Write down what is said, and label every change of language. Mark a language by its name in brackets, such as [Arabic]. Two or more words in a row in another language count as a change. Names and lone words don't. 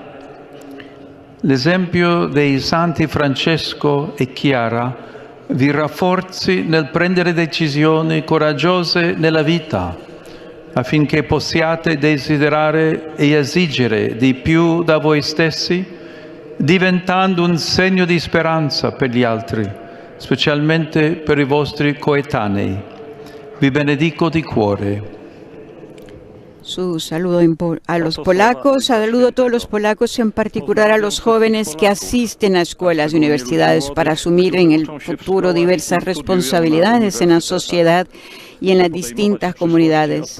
[Italian] L'esempio dei santi Francesco e Chiara vi rafforzi nel prendere decisioni coraggiose nella vita, affinché possiate desiderare e esigere di più da voi stessi, diventando un segno di speranza per gli altri, specialmente per i vostri coetanei. Vi benedico di cuore. [Spanish] Su saludo a los polacos, saludo a todos los polacos, en particular a los jóvenes que asisten a escuelas y universidades para asumir en el futuro diversas responsabilidades en la sociedad y en las distintas comunidades.